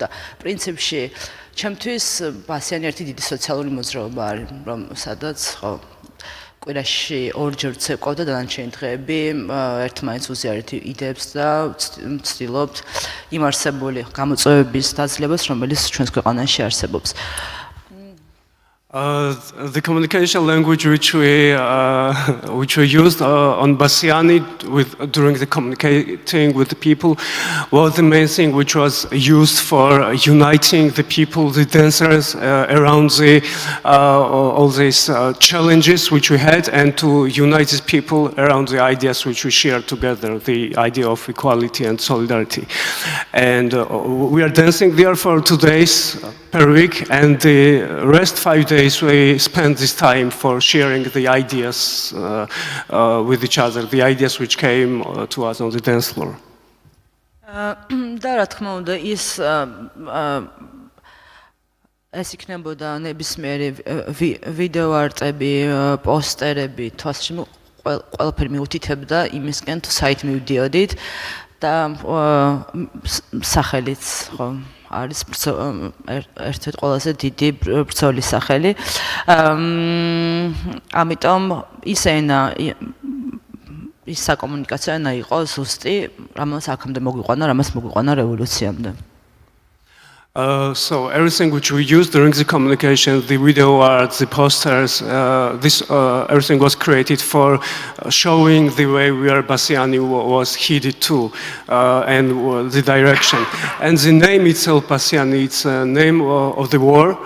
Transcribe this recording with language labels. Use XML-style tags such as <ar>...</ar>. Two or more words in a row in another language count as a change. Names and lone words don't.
<ka>პრინციპში, ჩემთვის ბასიანი ერთი დიდი სოციალური მოძრაობა არის, რომ სადაც ხო კვირაში ორჯერ ვცეკვავ და დანარჩენი დღეები ერთმანეთს უზიარეთ იდეებს და ვცდილობთ იმ არსებული გამოწვევების დაძლებას, რომელიც ჩვენს ქვეყანაში არსებობს.</ka> <en>The communication language which we used on Bassiani during the communicating with the people was the main thing which was used for uniting the people, the dancers around all these challenges which we had, and to unite these people around the ideas which we shared together, the idea of equality and solidarity. And we are dancing there for 2 days per week, and the rest 5 days we spend this time for sharing the ideas with each other, the ideas which came to us on the dance floor.</en> <ka>და რა თქმა უნდა ეს იქნებოდა ნებისმიერი ვიდეო არტები, პოსტერები, თვალსაჩინო ყველაფერი მიუთითებდა იმისკენ თუ საით მივდიოდით და სახელიც ხო არის ერთ-ერთი ყველაზე დიდი ბრძოლის სახელი. ამიტომ ის ენა ის საკომუნიკაციო ენა იყო ზუსტი, რომელსაც აქამდე მოგვიყვანა, რამაც მოგვიყვანა რევოლუციამდე.</ka> <en>So everything which we used during the communication, the video art, the posters, everything was created for showing the way where Bassiani was headed to and the direction. And the name itself, Bassiani, it's a name of the war.</en>